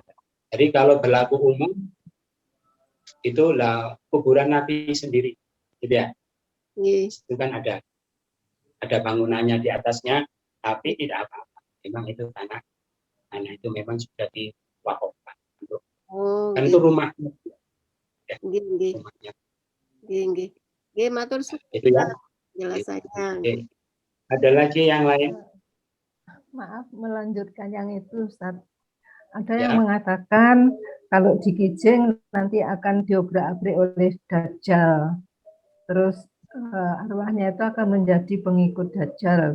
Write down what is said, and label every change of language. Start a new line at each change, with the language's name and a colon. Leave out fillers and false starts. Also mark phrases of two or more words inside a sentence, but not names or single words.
Indonesian: Jadi kalau berlaku umum, itulah kuburan Nabi sendiri. Gitu ya. Nggih. Itu kan ada bangunannya di atasnya, tapi tidak apa-apa. Memang itu tanah itu memang sudah diwakafkan untuk Oh, kan itu rumah.
Javanese: nggih, nggih.
Indonesian: Rumahnya.
Javanese: Nggih, nggih. Nggih, matur suwun
Indonesian: Itu ya. penjelasannya. Oke. Ada lagi yang lain? Maaf, melanjutkan yang itu, Ustaz. Ada Ya. yang mengatakan kalau di Kijing nanti akan diobrak-abrik oleh Dajjal. Terus arwahnya itu akan menjadi pengikut Dajjal.